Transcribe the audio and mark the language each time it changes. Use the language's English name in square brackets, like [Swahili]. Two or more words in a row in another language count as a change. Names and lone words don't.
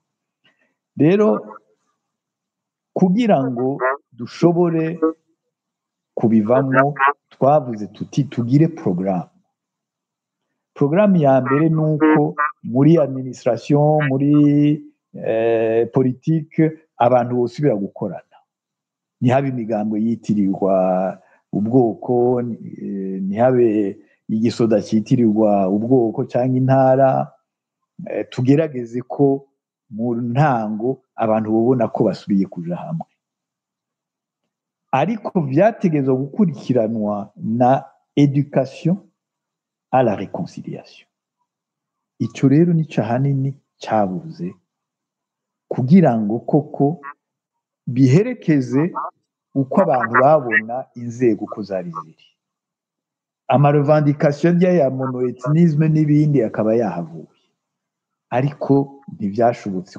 [Rundi] Rero kugira ngo dushobore kubivamo, twavuze tuti tugire programme ya mbere nuko muri administration, muri politique, abantu bosubira gukorana, ntihabe imigambo yitirirwa ubwoko, ntihabe igisoda cyitirirwa ubwoko cyangwa intara. Tugerageze ko mu ntango abantu babona ko basubiye kuja hamwe, ariko vyategerezwa gukurikiranwa na [French] education à la réconciliation. [Rundi] Ico rero nico hanini cyabuze, kugira ngo koko biherekeze uko abantu babona inzego uko zari ziri. Ama revendication ya monoethnisme n'ibindi akaba yahavuye, ariko ntivyashobotse.